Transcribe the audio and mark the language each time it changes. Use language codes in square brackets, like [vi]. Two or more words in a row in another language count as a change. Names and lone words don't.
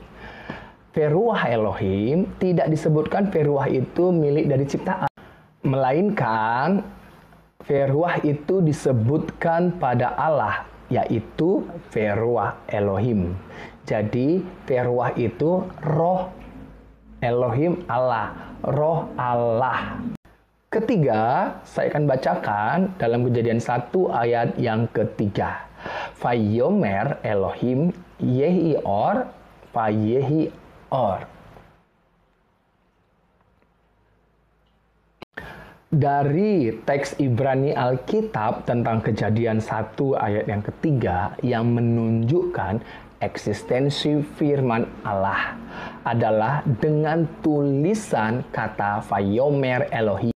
[he] ורוח אלהים [id] tidak disebutkan Veruah itu milik dari ciptaan, melainkan Veruah itu disebutkan pada Allah, yaitu [he] ורוח אלהים. [id] Jadi Veruah itu roh Elohim Allah, roh Allah. Ketiga, saya akan bacakan dalam Kejadian 1 ayat yang ketiga. [he] ויאמר אלהים יהי אור ויהי אור. [id] Dari teks Ibrani Alkitab tentang Kejadian 1 ayat yang ketiga yang menunjukkan eksistensi firman Allah adalah dengan tulisan kata [he] ויאמר אלהים.